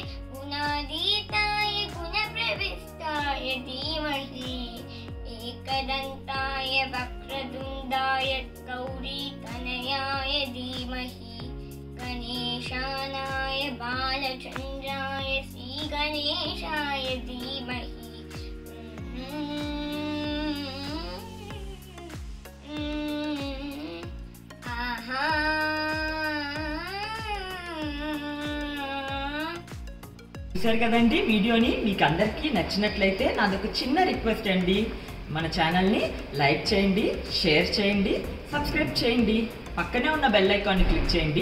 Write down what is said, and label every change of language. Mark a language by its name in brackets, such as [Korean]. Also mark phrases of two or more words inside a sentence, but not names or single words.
[Sanskrit] गुणाधीताय गुणप्रविष्टाय धीमहि एकदन्ताय वक्रतुण्डाय गौरीतनयाय धीमहि गणेशानाय बालचन्द्राय श्रीगणेशाय धीमहि आहा। [Telugu] చూసారు కదండి వీడియోని. మీకు అందరికీ నచ్చినట్లయితే నాదొక చిన్న రిక్వెస్ట్ అండి, మన ఛానల్ని లైక్ చేయండి, షేర్ చేయండి, సబ్స్క్రైబ్ చేయండి. పక్కనే ఉన్న బెల్ ఐకాన్ని క్లిక్ చేయండి.